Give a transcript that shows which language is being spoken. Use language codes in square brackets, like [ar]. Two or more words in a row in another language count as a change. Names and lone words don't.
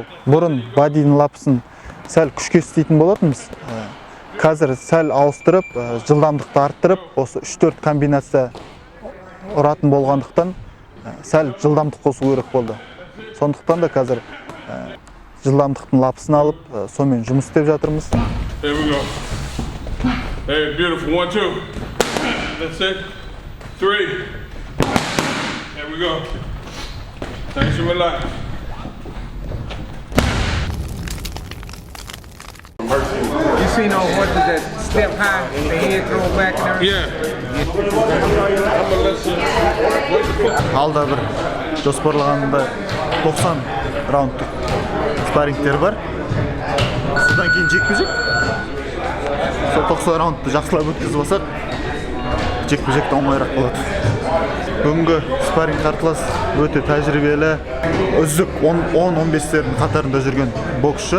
[kk] Бұрын бадидің лапысын сәл күшке істейтін болатынбыз. Қазір сәл ауыстырып, жылдамдықты арттырып, осы 3-4 комбинация ұратын болғандықтан сәл жылдамдық қосу керек болды. Сондықтан да қазір жылдамдықтың лапысын алып, сонымен жұмыс істеп жатырмыз. [en] Hey, beautiful. 1, 2. That's it. 3. There we go. Thanks for relax. You seen those horses that step high, the head throw back and everything? Yeah. [kk] Алда бір жоспарлағанда 90 раундтық спаррингтер бар. Содан кейін жекпе-жек. Сол 90 раундты жақсылап өткізіп алсақ, жекпе-жекте оңайырақ болады. Бүгінгі спарринг қарсылас өте тәжірибелі, үздік 10-15-тердің қатарында жүрген боксшы.